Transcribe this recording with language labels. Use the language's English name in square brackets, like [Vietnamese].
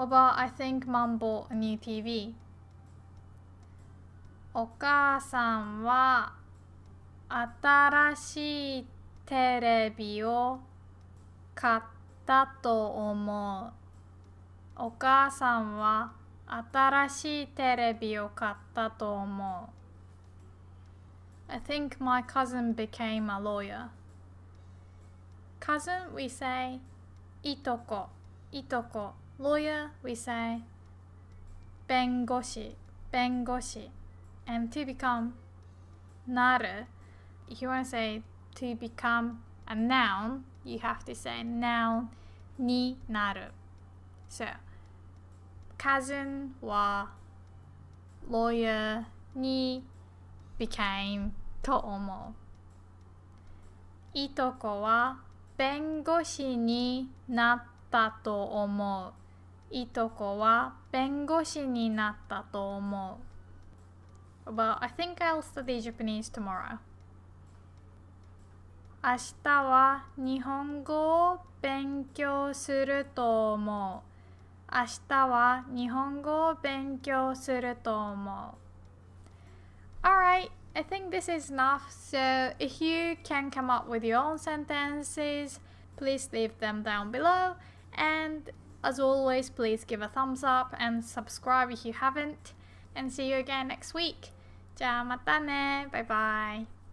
[English] What about, I think mom bought a new TV. [Japanese] お母さんは新しいテレビを買ったと思う。お母さんは新しいテレビを買ったと思う。 [English] I think my cousin became a lawyer. Cousin, we say いとこ、いとこ。 Lawyer, we say 弁護士、弁護士。 And to become なる。 If you want to say to become a noun, you have to say noun になる。 So, cousin は lawyer に became と思う。 [Japanese] いとこは弁護士になったと思う。いとこは弁護士になったと思う。 [English] But I think I'll study Japanese tomorrow. [Japanese] 明日は日本語を勉強すると思う。明日は日本語を勉強すると思う。 [English] Alright, I think this is enough. So if you can come up with your own sentences, please leave them down below. And as always, please give a thumbs up and subscribe if you haven't. And see you again next week. [Japanese] じゃあまたね。バイバイ。